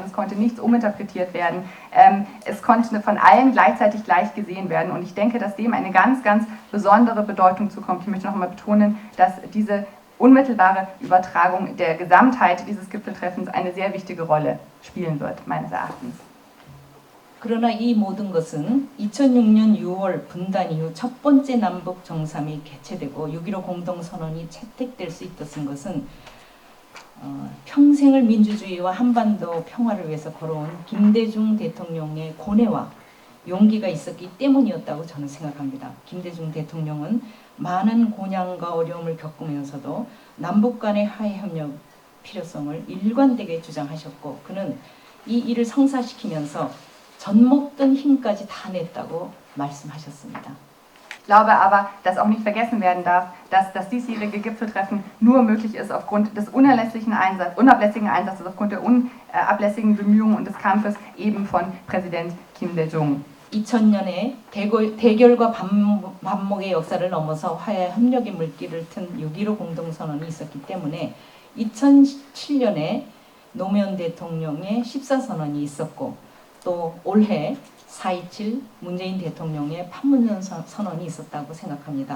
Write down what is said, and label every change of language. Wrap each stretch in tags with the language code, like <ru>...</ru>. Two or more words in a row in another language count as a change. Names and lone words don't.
<de>Es konnte nichts uminterpretiert werden. Es konnte von allen gleichzeitig gleich gesehen werden. Und ich denke, dass dem eine ganz, ganz besondere Bedeutung zukommt. Ich möchte noch einmal betonen, dass diese unmittelbare Übertragung der Gesamtheit dieses Gipfeltreffens eine sehr wichtige Rolle spielen wird, meines Erachtens.</de> <ko>그러나 이 모든 것은 2006년 6월 분단 이후 첫 번째 남북 정상이 개최되고 6.15 공동선언이 채택될 수 있었던 것은 평생을 민주주의와 한반도 평화를 위해서 걸어온 김대중 대통령의 고뇌와 용기가 있었기 때문이었다고 저는 생각합니다. 김대중 대통령은 많은 고난과 어려움을 겪으면서도 남북 간의 화해 협력 필요성을 일관되게 주장하셨고 그는 이 일을 성사시키면서 젖먹던 힘까지 다 냈다고 말씀하셨습니다.</ko> <de>Ich glaube aber, dass auch nicht vergessen werden darf, dass das diesjährige Gipfeltreffen nur möglich ist aufgrund des unablässigen Einsatzes, aufgrund der unablässigen Bemühungen und des Kampfes eben von Präsident Kim Dae-jung.</de> <ko>2000년에 대결과 반목의 역사를 넘어서 화해 협력의 물길을 튼 6.15 공동선언이 있었기 때문에 2007년에 노무현 대통령의 14선언이 있었고 또 올해 4.27 문재인 대통령의 판문점 선언이 있었다고 생각합니다.</ko>